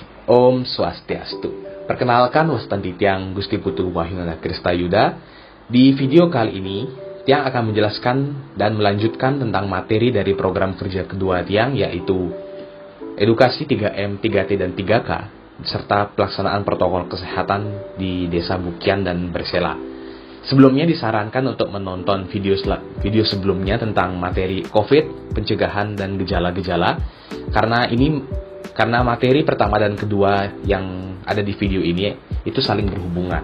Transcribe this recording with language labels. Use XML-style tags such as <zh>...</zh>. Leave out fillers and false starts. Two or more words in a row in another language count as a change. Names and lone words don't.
<ban>Om Swastiastu.</ban> <id>Perkenalkan</id> <ban>Wastandi Tiang</ban> <id>Gusti Putu Wahyuna Krista Yuda. Di video kali ini, Tiang akan menjelaskan dan melanjutkan tentang materi dari program kerja kedua Tiang, yaitu Edukasi 3M, 3T, dan 3K, serta pelaksanaan protokol kesehatan di Desa Bukian dan Bersela. Sebelumnya disarankan untuk menonton video sebelumnya tentang materi COVID, pencegahan, dan gejala-gejala, karena materi pertama dan kedua yang ada di video ini itu saling berhubungan.</id>